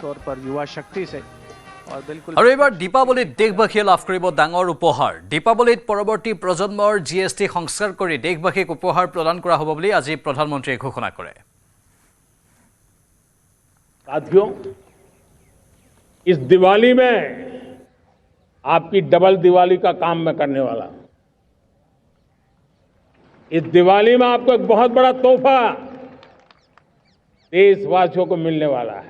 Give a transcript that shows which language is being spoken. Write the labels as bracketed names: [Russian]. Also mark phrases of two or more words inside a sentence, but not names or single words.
[Hindi] पर युवा शक्ति से और बिल्कुल [Assamese] আৰু এইবাৰ দীপাৱলীত দেশবাসীয়ে লাভ কৰিব ডাঙৰ উপহাৰ। দীপাৱলীত পৰৱৰ্তী প্ৰজন্মৰ GST সংস্কাৰ কৰি দেশবাসীক উপহাৰ প্ৰদান কৰা হ'ব বুলি আজি প্ৰধানমন্ত্ৰীয়ে ঘোষণা কৰে। [Hindi] साथियों, इस दिवाली में आपकी डबल दिवाली का काम मैं करने वाला हूं। इस दिवाली में आपको एक बहुत बड़ा तोहफा देशवासियों को मिलने वाला है।